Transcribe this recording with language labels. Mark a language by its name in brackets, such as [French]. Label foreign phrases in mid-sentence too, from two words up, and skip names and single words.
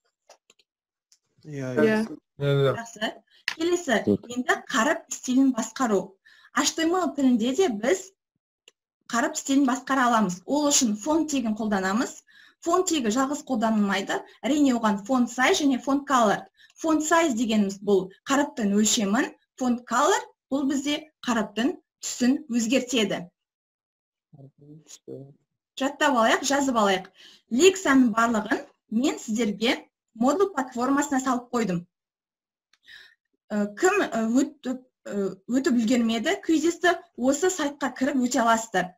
[Kazakh] Иә. Жақсы. Келесі, енді қаріп стилін басқару. HTML тілінде де біз қарып стилін басқара аламыз. Ол үшін фон тегін қолданамыз. Фон тегі жалғыз қолданылмайды. Әрине оған [English] font size [Kazakh] және [English] font color. Font size [Kazakh] дегеніміз бұл қаріптің өлшемін, [English] font color [Kazakh] бұл бізде қаріптің түсін өзгертеді. Жаттап алайық, жазып алайық. Лекцияның барлығын мен сіздерге модул платформасына салып қойдым. Кім өтіп үлгермеді, квизисті осы сайтқа кіріп өте аласыздар.